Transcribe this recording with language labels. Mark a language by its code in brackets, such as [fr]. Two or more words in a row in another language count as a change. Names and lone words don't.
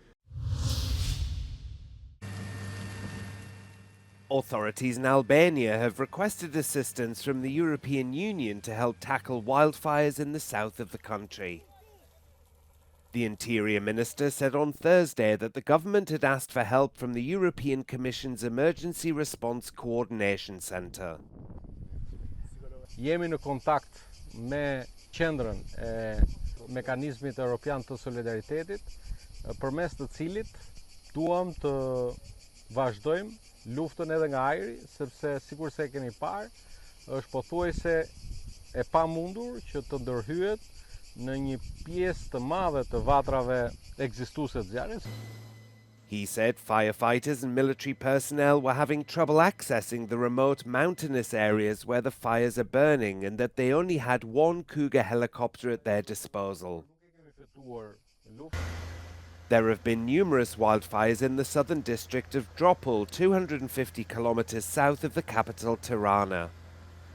[en] Authorities in Albania have requested assistance from the European Union to help tackle wildfires in the south of the country. The Interior Minister said on Thursday that the government had asked for help from the European Commission's Emergency Response Coordination Centre. [sq] Jemi në kontakt me qendrën e mekanizmit evropian të solidaritetit, përmes të cilit duam të vazhdojmë luftën edhe nga ajri, sepse sikur se keni parë, është pothuajse e pamundur që të ndërhyet në një pjesë të madhe të vatrave ekzistuese të zjarrit. [en] He said firefighters and military personnel were having trouble accessing the remote mountainous areas where the fires are burning, and that they only had one Cougar helicopter at their disposal. There have been numerous wildfires in the southern district of Dropal, 250 kilometers south of the capital Tirana.